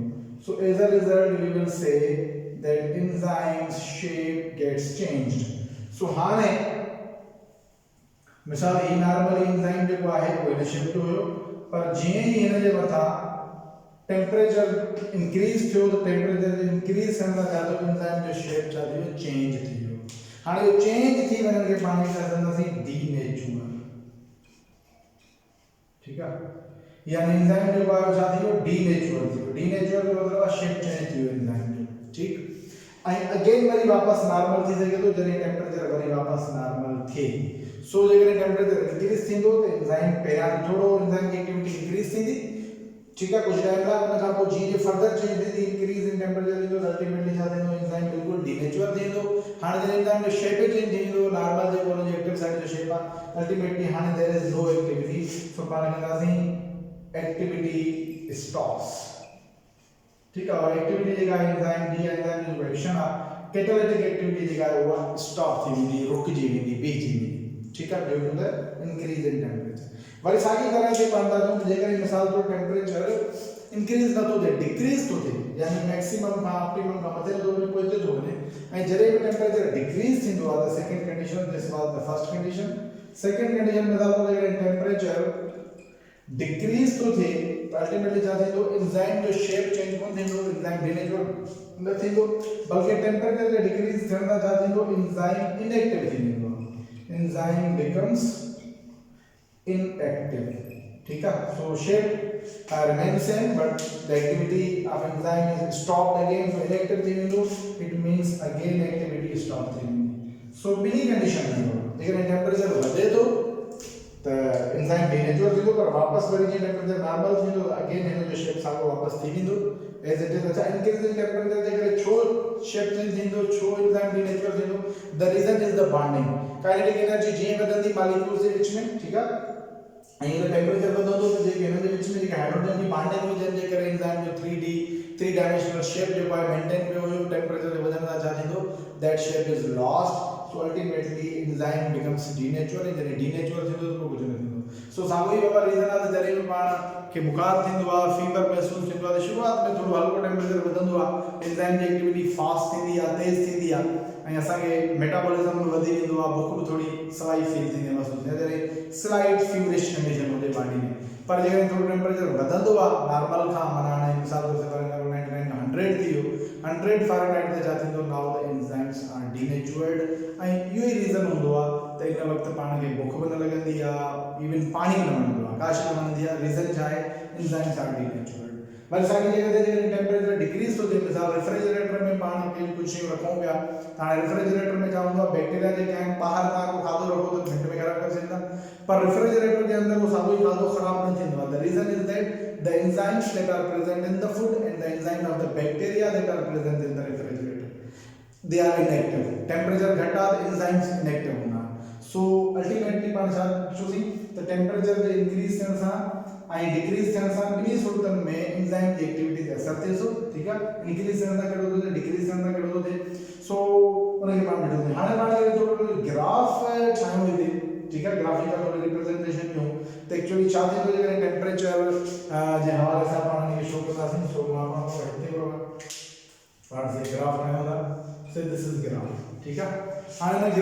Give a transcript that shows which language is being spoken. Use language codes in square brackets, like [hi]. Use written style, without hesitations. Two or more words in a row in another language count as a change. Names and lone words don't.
[en] So as a result we will say that enzymes shape gets changed. [sd] सो हाने मिसाल ही नॉर्मली एंजाइम जो आहे वो शिफ्ट हुयो, पर जीअं ही हिन जे मथा [en] temperature increase [sd] थियो तो [en] temperature increase [sd] थियण सां एंजाइम जो शेप छा थियो चेंज थी वियो। हाँ ये चेंज थी वञण खे पाण चवंदासीं डीनेचुरल, [ur] ٹھیک ہے, [sd] यानी एंजाइम जो आहे छा थी वियो डीनेचुरल थी वियो। डीनेचुरल जो मतलब आहे [en] shape change [sd] थी वियो एंजाइम जो, ठीक। ऐं अगेन वरी वापस नॉर्मल थी सके तो जॾहिं टेम्परेचर वरी वापस नॉर्मल थिए। सो जेकॾहिं टेम्परेचर इंक्रीज थींदो त एंजाइम पहिरियां थोड़ो एंजाइम की [en] activity increase [sd] थींदी, [ur] ٹھیک ہے, کچھ ٹائم بعد [sd] उन खां पोइ जीअं [en] further change [sd] थींदी [en] increase in temperature [sd] थींदो अल्टीमेटली छा थींदो एंजाइम बिल्कुल डीनेचुरल थींदो। हाणे जॾहिं एंजाइम जो [en] shape change [sd] थींदो नॉर्मल जेको उन जो [en] active site [sd] जो शेप आहे अल्टीमेटली हाणे [en] there is no activity, [sd] सो पाण कंदासीं [en] activity stops, [ur] ٹھیک ہے. [sd] और एक्टिविटी जेका एंजाइम जी एंजाइम जो एक्शन आहे [en] catalytic activity [sd] जेका आहे उहा स्टॉप थी वेंदी, रुकजी वेंदी, बीहजी वेंदी, [ur] ٹھیک ہے, [en] due to the increase in temperature. [sd] वरी साॻी तरह से पाण था चऊं जेकॾहिं मिसाल तौर [en] temperature increase [sd] नथो थिए डिक्रीज थो थिए यानी मैक्सिमम खां ऑप्टिमम खां मथे थो वञे पहुचे थो वञे ऐं जॾहिं बि [en] temperature decrease [sd] थींदो आहे त [en] second condition this was the first condition. second condition [sd] मिसाल तौर जेकॾहिं [en] temperature decrease [sd] थो थिए त अल्टीमेटली छा थींदो एंजाइम जो [en] shape change [sd] कोन थींदो, [en] enzyme denatural [sd] न थींदो, बल्कि टेम्परेचर जो डिक्रीज थियण सां छा थींदो [en] enzyme inactive [sd] थी वेंदो, [en] enzyme becomes inactive, [ur] ٹھیک ہے. [en] So shape remains same but the activity of enzyme is stopped again, so inactive [sd] थी वेंदो, [en] it means again activity stop [sd] थी वेंदी। So बिनी कंडीशन में हो लेकिन टेम्परेचर वधे तो [en] enzyme denatural [sd] थींदो पर वापस वरी जीअं [en] temperature normal [sd] थींदो अगेन हिन जो शेप साॻियो वापस थी वेंदो [en] as it is. [sd] अच्छा [en] increase in temperature [sd] जे करे छो [en] shape change [sd] थींदो, छो [en] enzyme denatural [sd] थींदो, [en] The reason is the bonding. kinetic energy [sd] जीअं वधंदी मॉलिक्यूल्स जे विच में, [ur] ٹھیک ہے, [sd] ऐं जो टेम्परेचर वधंदो त जेके हिन जे विच में जेके हाइड्रोजन जी बॉन्डिंग हुई जंहिंजे करे एंजाइम जो [en] 3 dimensional shape [sd] जेको आहे मेंटेन पियो हुयो, टेम्परेचर जे वधण सां छा थींदो [en] that shape is lost, so ultimately enzyme becomes denatural, [sd] जॾहिं डीनेचुरल थींदो त कुझु न थींदो। सो साॻियो ई बाबा रीजन आहे त जॾहिं बि पाण खे बुखार थींदो आहे, फीवर महसूस थींदो आहे त शुरुआत में थोड़ो हल्को टेम्परेचर वधंदो आहे, एंजाइम जी [en] activity fast [sd] थींदी आहे, तेज थींदी आहे ऐं असांखे मेटाबॉलिज्म बि वधी वेंदो आहे, बुख बि थोड़ी सवाई फील थींदी आहे, महसूस थींदी आहे, जॾहिं [en] slight feverish condition [sd] हुजे बॉडी में। पर जेकॾहिं थोड़ो टेम्परेचर वधंदो आहे नॉर्मल खां, माना हाणे मिसाल तौर ते 99 100 थी वियो, 100 फ़ारेनहाइट ते छा थींदो [en] now the enzymes are denatured [sd] ऐं इहो ई रीजन हूंदो आहे त इन वक़्तु पाण खे बुख बि न लॻंदी आहे, इवन पाणी बि न वणंदो आहे, काश न वणंदी आहे, रीजन छा आहे [en] enzymes are denatured. [sd] वरी साॻी जॻह ते जेकॾहिं [en] temperature decrease [sd] थो थिए, मिसाल रेफ्रिजरेटर में पाण कुझु शयूं रखूं पिया त हाणे रेफ्रिजरेटर में छा हूंदो आहे बैक्टीरिया जेके आहिनि ॿाहिरि तव्हां को खाधो रखो त मिंट में ख़राब करे सघंदा, पर रेफ्रिजरेटर जे अंदरि उहो साॻियो ई खाधो ख़राब न थींदो आहे। [en] the reason is that the enzymes that are present in the food and the enzyme of the bacteria that are present in the refrigerator, they are inactive, temperature [ur] گھٹا تو [en] enzymes inactive होना। So ultimately [sd] पाण छा चूसी [en] the temperature [sd] जे increase थियण सां आई डिक्रीज थियण सां ॿिन्ही सूरतनि में एंजाइम जी एक्टिविटी ते असर थिए थो ठीकु आहे इंक्रीज थियण सां कहिड़ो थो थिए डिक्रीज थियण सां कहिड़ो थो थिए सो उनखे पाण ॾिठोसीं हाणे पाण थोरो ग्राफ ठाहियूं हिते ठीकु आहे ग्राफिकल थोरी रिप्रेजेंटेशन ॾियूं त एक्चुअली छा थींदो जेकॾहिं टेम्परेचर जे हवाले सां पाण हिनखे शो कंदासीं सो मां पाण हिते पाण से ग्राफ ठाहियूं था सो [en] this is graph [sd] ठीकु आहे हाणे हिन